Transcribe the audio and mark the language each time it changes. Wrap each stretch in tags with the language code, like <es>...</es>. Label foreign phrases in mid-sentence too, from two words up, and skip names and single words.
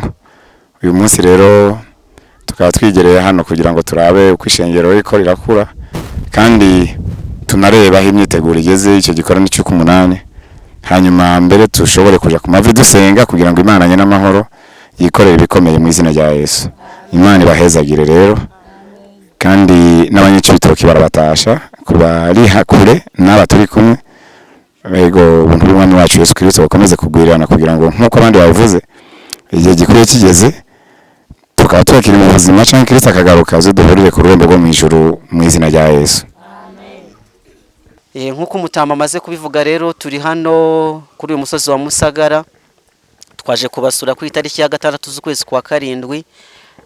<rn>Uyu munsi rero tukaba twigereye hano kugira ngo turabe uko ishengero riko rirakura, kandi tunareba aho imyiteguro igeze icyo gikorane cy'ukumunani. Hanyuma mbere tushobore kuja ku mavi dusenga kugira ngo Imana nyene amahoro yikorere ibikomeye mu izina rya Yesu. Imana ibahezagire rero, kandi n'abanyicibitoki barabatasha kuba ari hakure n'aba turi kumwe. Ego ubuntu bw'Umwami wacu Yesu Kristo bukomeze kugwirirana, kugira ngo nkuko abandi bavuze igihe gikwiye kigeze tukaba twakiri mu buzima cyangwa Kristo akagaruka, duhurire ku rurembo rwo mu ijuru mu izina rya Yesu.</rn> <rw>Nkuko umutama amaze kubivuga rero, turi hano kuri uyu musozi wa Musagara, twaje kubasura kuri tariki ya 6 z'ukwezi kwa 7.</rw>